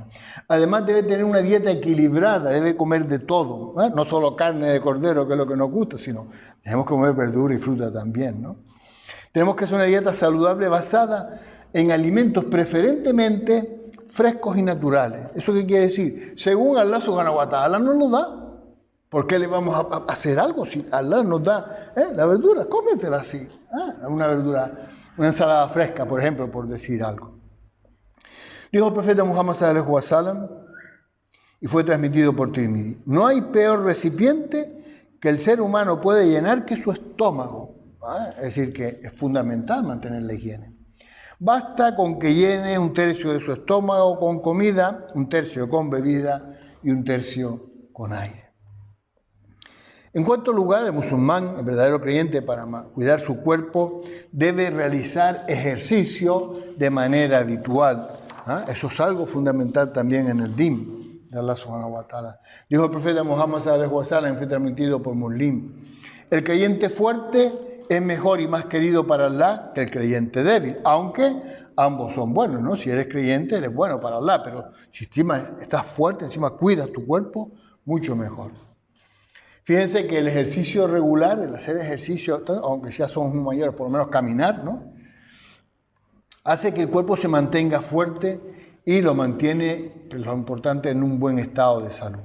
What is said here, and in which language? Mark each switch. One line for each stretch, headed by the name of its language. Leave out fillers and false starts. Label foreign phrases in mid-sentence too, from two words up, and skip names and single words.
Spanish: Además debe tener una dieta equilibrada, debe comer de todo, no solo carne de cordero, que es lo que nos gusta, sino tenemos que comer verdura y fruta también, ¿no? Tenemos que hacer una dieta saludable basada en alimentos preferentemente frescos y naturales. ¿Eso qué quiere decir? Según
Arabic: الله سبحانه وتعالى
Spanish: nos lo da. ¿Por qué le vamos a hacer algo si Allah nos da la verdura? Cómetela así. Una verdura, una ensalada fresca, por ejemplo, por decir algo. Dijo el profeta Muhammad
Arabic: صلى الله عليه وسلم,
Spanish: y fue transmitido por Tirmidhi: no hay peor recipiente que el ser humano puede llenar que su estómago. Es decir, que es fundamental mantener la higiene. Basta con que llene 1/3 de su estómago con comida, 1/3 con bebida y 1/3 con aire. En cuarto lugar, el musulmán, el verdadero creyente, para cuidar su cuerpo, debe realizar ejercicio de manera habitual. Eso es algo fundamental también en el din de
Arabic: الله سبحانه وتعالى.
Spanish: Dijo el profeta Muhammad
Arabic: صلى الله عليه وسلم,
Spanish: fue transmitido por Muslim: el creyente fuerte es mejor y más querido para Allah que el creyente débil, aunque ambos son buenos, ¿no? Si eres creyente, eres bueno para Allah, pero si estás fuerte, encima cuidas tu cuerpo, mucho mejor. Fíjense que el ejercicio regular, el hacer ejercicio, aunque ya somos muy mayores, por lo menos caminar, ¿no?, hace que el cuerpo se mantenga fuerte y lo mantiene, lo importante, en un buen estado de salud.